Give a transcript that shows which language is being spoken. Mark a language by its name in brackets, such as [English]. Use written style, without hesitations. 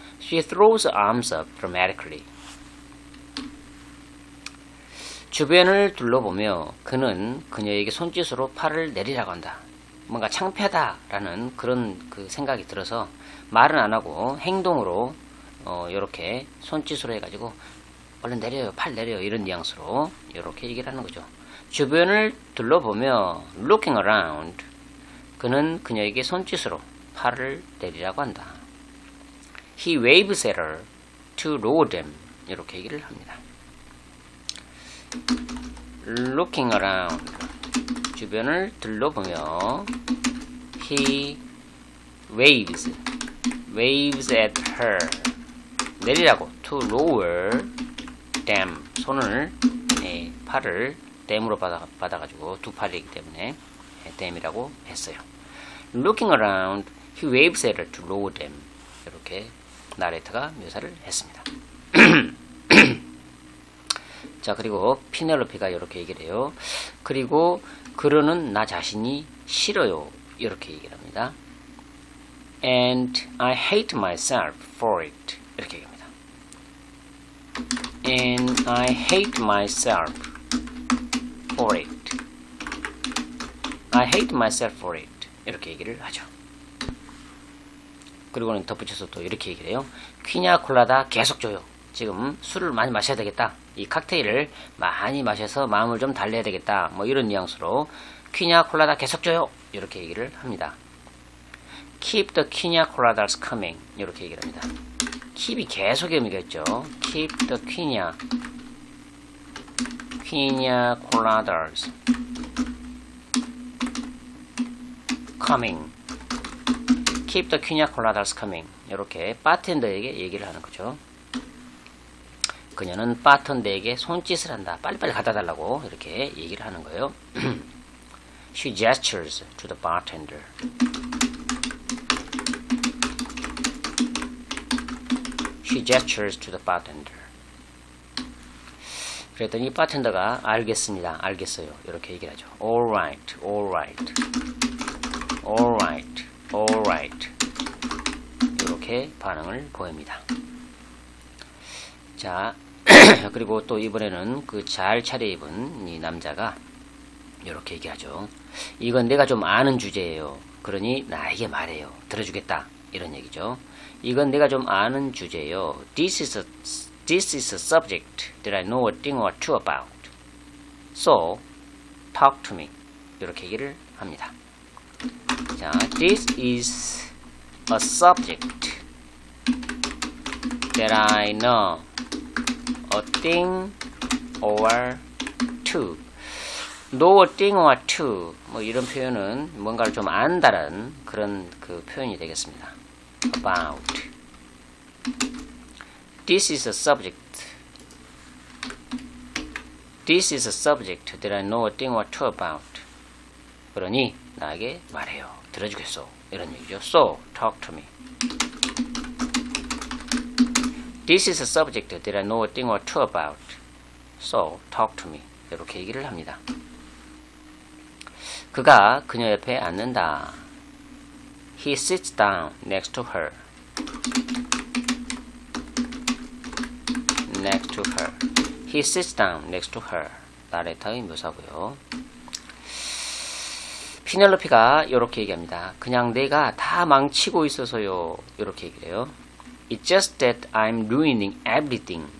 [English] She throws her arms up dramatically. [Korean] 주변을 둘러보며 그는 그녀에게 손짓으로 팔을 내리라고 한다. 뭔가 창피하다라는 그런 그 생각이 들어서 말은 안 하고 행동으로 이렇게 손짓으로 해가지고 얼른 내려요, 팔 내려요, 이런 뉘앙스로 이렇게 얘기를 하는 거죠. 주변을 둘러보며 [English] looking around, [Korean] 그는 그녀에게 손짓으로 팔을 내리라고 한다. [English] He waves at her to lower them. [Korean] 이렇게 얘기를 합니다. [English] looking around, [Korean] 주변을 둘러보며 [English] he waves at her, [Korean] 내리라고 [English] to lower them, [Korean] 손을 팔을 them으로 받아가지고 두 팔이기 때문에 them이라고 했어요. [English] looking around, he waves at her to lower them. [Korean] 이렇게 나레이터가 묘사를 했습니다. 자, 그리고 피넬로피가 이렇게 얘기를 해요. 그리고 그러는 나 자신이 싫어요. 이렇게 얘기를 합니다. [English] And I hate myself for it. [Korean] 이렇게 얘기합니다. [English] And I hate myself for it. I hate myself for it. [Korean] 이렇게 얘기를 하죠. 그리고는 덧붙여서 또 이렇게 얘기를 해요. 퀴냐 콜라다 계속 줘요. 지금 술을 많이 마셔야 되겠다. 이 칵테일을 많이 마셔서 마음을 좀 달래야 되겠다. 뭐 이런 뉘앙스로 퀴냐 콜라다 계속 줘요. 이렇게 얘기를 합니다. [English] Keep the 퀴냐 콜라다's coming. [Korean] 이렇게 얘기를 합니다. keep이 계속의 의미겠죠. [English] Keep the 퀴냐 콜라다's coming. Keep the 퀴냐 콜라다's coming. [Korean] 이렇게 바텐더에게 얘기를 하는 거죠. 그녀는 바텐더에게 손짓을 한다. 빨리빨리 갖다 달라고 이렇게 얘기를 하는 거예요. [English] She gestures to the bartender. She gestures to the bartender. [Korean] 그랬더니 바텐더가 알겠습니다. 알겠어요. 이렇게 얘기를 하죠. [English] All right, all right, all right, all right. [Korean] 이렇게 반응을 보입니다. 자, 그리고 또 이번에는 그 잘 차려입은 이 남자가 이렇게 얘기하죠. 이건 내가 좀 아는 주제예요. 그러니 나에게 말해요. 들어주겠다. 이런 얘기죠. 이건 내가 좀 아는 주제예요. [English] This is a subject that I know a thing or two about. So, talk to me. [Korean] 이렇게 얘기를 합니다. [English] 자, this is a subject that I know a thing or two. know a thing or two. [Korean] 뭐 이런 표현은 뭔가를 좀 안다는 그런 그 표현이 되겠습니다. [English] about. This is a subject. This is a subject that I know a thing or two about. [Korean] 그러니 나에게 말해요. 들어주겠소. 이런 얘기죠. [English] So, talk to me. This is a subject that I know a thing or two about. So, talk to me. [Korean] 이렇게 얘기를 합니다. 그가 그녀 옆에 앉는다. [English] He sits down next to her. next to her. He sits down next to her. [Korean] 나레타의 묘사고요. 피넬로피가 이렇게 얘기합니다. 그냥 내가 다 망치고 있어서요. 이렇게 얘기를 해요. [English] It's just that I'm ruining everything.